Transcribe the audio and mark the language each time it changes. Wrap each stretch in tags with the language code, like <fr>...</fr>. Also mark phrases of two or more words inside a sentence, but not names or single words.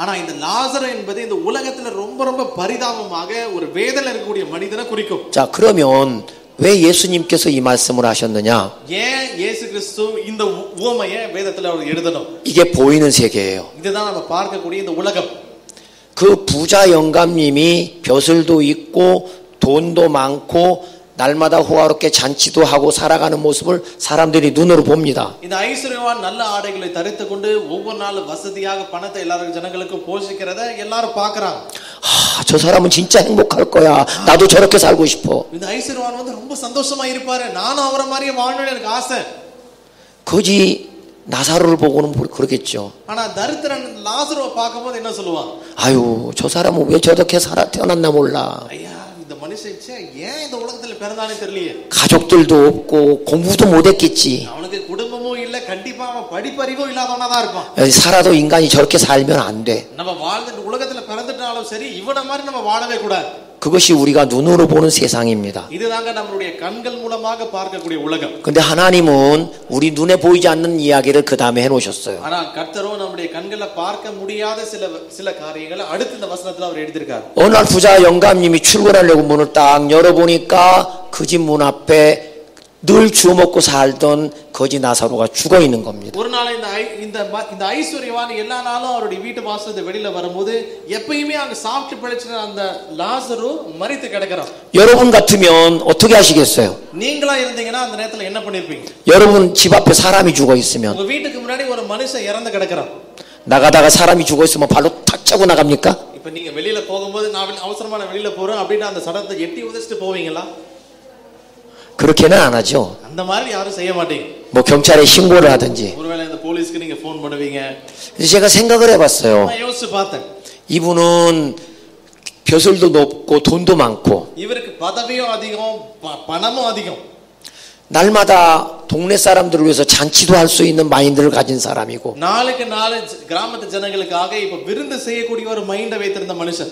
<ta>ஆனா இந்த லாசரு என்பது இந்த உலகத்துல ரொம்ப பரிதாபமாக ஒரு வேதனையில இருக்கக்கூடிய மனிதனை குறிக்கும்.</ta> <ko>자, 그러면 왜 예수님께서 이 말씀을 하셨느냐?</ko> <ta>ஏன் இயேசு கிறிஸ்து இந்த உவமையை வேதத்துல அவர் எழுதணும்?</ta> <ko>이게 보이는 세계예요.</ko> <ta>இதுதான் நம்ம பார்க்கக்கூடிய இந்த உலகம்.</ta> <ko>그 부자 영감님이 벼슬도 있고 돈도 많고 날마다 호화롭게 잔치도 하고 살아가는 모습을 사람들이 눈으로 봅니다.</ko> <ta>இந்த ஐஸ்வர்யவான் நல்ல ஆடைகளை தரித்துக் கொண்டு ஒவ்வொரு நாள் வசதியாக பணத்தை எல்லாரும் ஜனங்களுக்கு போஷிக்கிறத எல்லாரும் பார்க்கறாங்க.</ta> <ko>저 사람은 진짜 행복할 거야. 나도 저렇게 살고 싶어.</ko> <ta>இந்த ஐஸ்வர்யவான் வந்து ரொம்ப சந்தோஷமா இருப்பாரு. நானும் அவரை மாதிரியே வாழணும்னு எனக்கு ஆசை.</ta> <ko>거지 나사로를 보고는 그러겠죠.</ko> <ta>ஆனா தரித்திரன் லாசருவை பார்க்கும்போது என்ன சொல்லுவான்?</ta> <ko>아유, 저 사람은 왜 저렇게 태어났나 몰라.</ko> <ta>ஐயா, இந்த மனுஷன் ஏன் இந்த உலகத்துல பிறந்தானே தெரியலையே.</ta> <ko>가족들도 없고 공부도 못했겠지.</ko> <ta>அவனுக்கு குடும்பமும் இல்ல, கண்டிப்பா அவன் படிப்பறிவும் இல்லாதவனா தான் இருப்பான்.</ta> <ko>살아도 인간이 저렇게 살면 안 돼.</ko> <ta>நம்ம வாழ்ந்த உலகத்துல பிறந்துட்டாலும் சரி, இவன மாதிரி நம்ம வாழவே கூடாது.</ta> <ko>그것이 우리가 눈으로 보는 세상입니다.</ko> <ta>இதுதாங்க நம்மளுடைய கண்கள் மூலமாக பார்க்கக்கூடிய உலகம்.</ta> <ko>근데 하나님은 우리 눈에 보이지 않는 이야기를 그 다음에 해놓으셨어요.</ko> <ta>ஆனா கர்த்தரோ நம்முடைய கண்கள பார்க்க முடியாத சில காரியங்களை அடுத்த இந்த வசனத்துல அவர் எழுதியிருக்கார்.</ta> <ko>어느 날 부자 영감님이 출근하려고 문을 딱 열어보니까 그 집 문 앞에 늘 주워 먹고 살던 거지 나사로가 죽어 있는 겁니다.</ko> <ta>ஒரு நாள் இந்த ஐஸ்வர்யவான் எல்லா நாளும் அவருடைய வீட்டு வாசல்ல வெளியில வரும்போது எப்பயுமே அங்க சாப்பிட்டு பிழைச்சின அந்த லாசரு மரித்து கிடக்குறான்.</ta> <ko>여러분 같으면 어떻게 하시겠어요?</ko> <ta>நீங்களா இருந்தீங்கன்னா அந்த நேரத்துல என்ன பண்ணிருப்பீங்க?</ta> <ko>여러분 집 앞에 사람이 죽어 있으면</ko> <ta>உங்க வீட்டுக்கு முன்னாடி ஒரு மனுஷன் இறந்து கிடக்குறான்.</ta> <ko>나가다가 사람이 죽어 있으면 발로 탁 차고 나갑니까?</ko> <ta>இப்ப நீங்க வெளியில போகும்போது நான் அவசரமா வெளியில போறேன் அப்படினா அந்த சடலத்தை எட்டி உதைச்சிட்டு போவீங்களா?</ta> <ko>그렇게는 안 하죠.</ko> <ta>அந்த மாதிரி யாரும் செய்ய மாட்டீங்க.</ta> <ko>뭐 경찰에 신고를 하든지.</ko> <ta>ஒருவேளை இந்த போலீஸ்க்கு நீங்க ஃபோன் பண்ணுவீங்க.</ta> <ko>그래서 제가 생각을 해봤어요.</ko> <ta>நான் யோசிச்சு பார்த்தேன்.</ta> <ko>이분은 벼슬도 높고 돈도 많고.</ko> <ta>இவருக்கு பதவியும் அதிகம், பணமும் அதிகம்.</ta> <ko>날마다 동네 사람들을 위해서 잔치도 할 수 있는 마인드를 가진 사람이고.</ko> <ta>நாளுக்கு நாள் கிராமத்து ஜனங்களுக்காக இப்ப விருந்து செய்யக்கூடிய ஒரு மைண்ட வைத்திருந்த மனுஷன்.</ta>